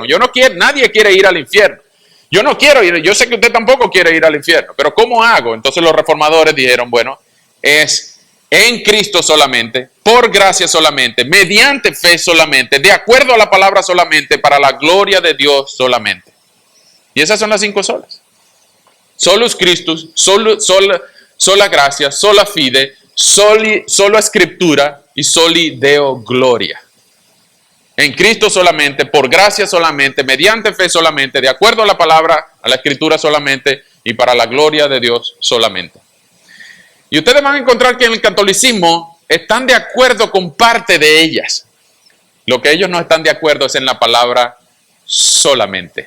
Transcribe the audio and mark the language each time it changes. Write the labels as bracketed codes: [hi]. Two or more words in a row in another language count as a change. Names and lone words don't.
[es] Nadie quiere ir al infierno. Yo no quiero ir, yo sé que usted tampoco quiere ir al infierno, pero ¿cómo hago? Entonces los reformadores dijeron, bueno, es en Cristo solamente, por gracia solamente, mediante fe solamente, de acuerdo a la palabra solamente, para la gloria de Dios solamente. Y esas son las 5 solas. [la] Solus Christus, [es] sola gracia, [la] sola fide, [es] sola escritura y [la] soli Deo gloria. [es] En Cristo solamente, por gracia solamente, mediante fe solamente, de acuerdo a la palabra, a la escritura solamente y para la gloria de Dios solamente. Y ustedes van a encontrar que en el catolicismo están de acuerdo con parte de ellas. Lo que ellos no están de acuerdo es en la palabra solamente.